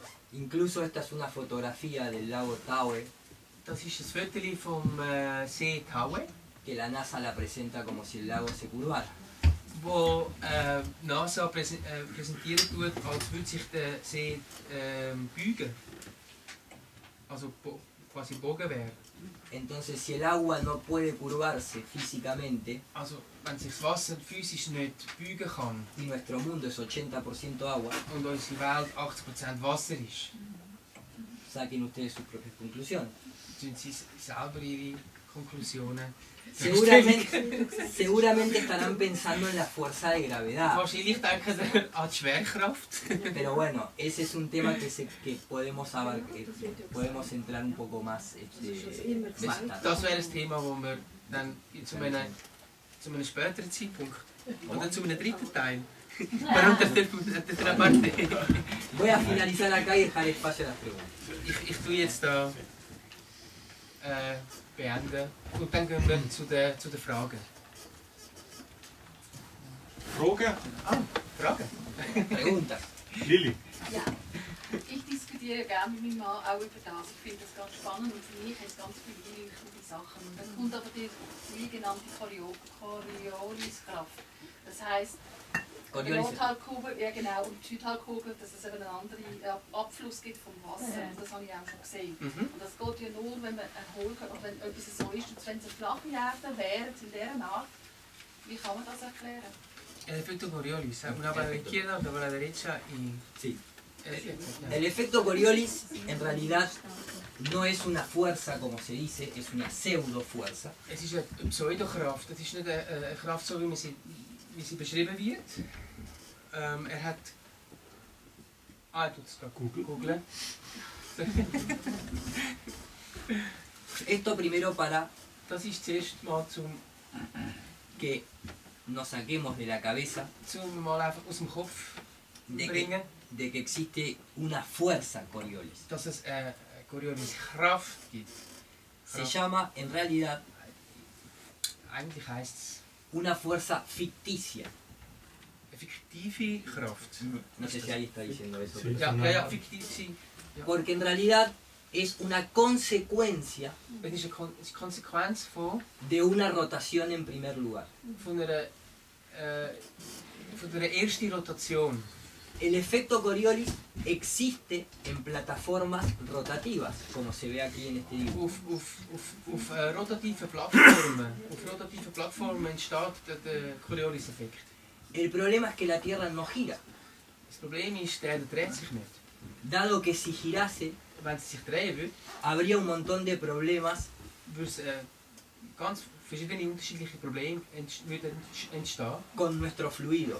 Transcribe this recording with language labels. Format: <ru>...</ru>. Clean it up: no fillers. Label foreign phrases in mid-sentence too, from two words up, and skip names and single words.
<es>Incluso esta es una fotografía del lago Tahoe,</es> <de>Das ist ein Foto vom See Tahoe,</de> <es>que la NASA la presenta como si el lago se curvara.</es> <de>wo NASA präsentiert tut, als würde sich der See beugen. Also quasi bogen wäre.</de> <es>Entonces, si el agua no puede curvarse físicamente,</es> <de>Also wenn sich das Wasser physisch nicht beugen kann</de> <es>y nuestro mundo es 80% agua,</es> <de>und unsere Welt 80% Wasser ist,</de> <es>saquen ustedes sus propias conclusiones.</es> <de>sind sie selber ihre Konklusionen.</de> <es>Seguramente estarán pensando en la fuerza de gravedad.</es> <de>Wahrscheinlich denken sie an die Schwerkraft.</de> <es>Pero bueno, ese es un tema que podemos entrar un poco más, más tarde.</es> <de>Das wäre das Thema, wo wir dann zu einem späteren Zeitpunkt oder zu einem dritten Teil.</de> <es>Voy a finalizar acá y dejar espacio a las preguntas.</es> <de>Ich tue jetzt da beenden und dann gehen wir zu den Fragen. Fragen? Fragen?</de> <es>Preguntas. Lili?</es> <de>Ja, ich diskutiere gerne mit meinem Mann auch über das. Ich finde das ganz spannend und für mich hat es ganz viele einleuchtende Sachen. Und dann kommt aber die genannte Corioliskraft. Das heisst, die Nordhalbkugel, ja genau, und die Südhalbkugel, dass es eben einen anderen Abfluss gibt vom Wasser. Und das habe ich auch schon gesehen. Und das geht ja nur, wenn man einen Hohlkörper, wenn etwas so ist. Und wenn es eine flache Erde wäre, in dieser Art, wie kann man das erklären?</de> <es>El efecto Coriolis, una para la izquierda, otra para la derecha y... Sí. El efecto Coriolis en realidad no es una fuerza como se dice, es una pseudo fuerza.</es> <de>Es ist eine Pseudokraft, es ist nicht eine Kraft so wie sie beschrieben wird. Hat... er tut es gerade googeln.</de> <es>Esto primero para</es> <de>Das ist zuerst mal</de> <es>que nos saquemos de la cabeza</es> <de>zum mal einfach aus dem Kopf bringen,</de> <es>de que existe una fuerza Coriolis.</es> <de>dass es eine Coriolis-Kraft gibt.</de> <es>Se llama en realidad</es> <de>Eigentlich heisst es</de> <es>una fuerza ficticia.</es> <de>eine fiktive Kraft.</de> <es>No sé si ahí está diciendo eso. Sí.</es> <de>Ja, fiktiv sein.</de> <es>Porque en realidad es una consecuencia</es> <de>Es ist eine Konsequenz</de> <es>de una rotación en primer lugar.</es> <de>von einer ersten Rotation.</de> <es>El efecto Coriolis existe en plataformas rotativas, como se ve aquí en este dibujo.</es> <de>Auf rotativen Plattformen entsteht der Coriolis-Effekt.</de> <es>El problema es que la Tierra no gira,</es> <de>Das Problem ist, der dreht sich nicht.</de> <es>dado que si girase,</es> <de>Wenn sie sich drehen würde,</de> <es>habría un montón de problemas</es> <de>würde es ganz verschiedene unterschiedliche Probleme entstehen.</de> <es>con nuestros fluidos.</es>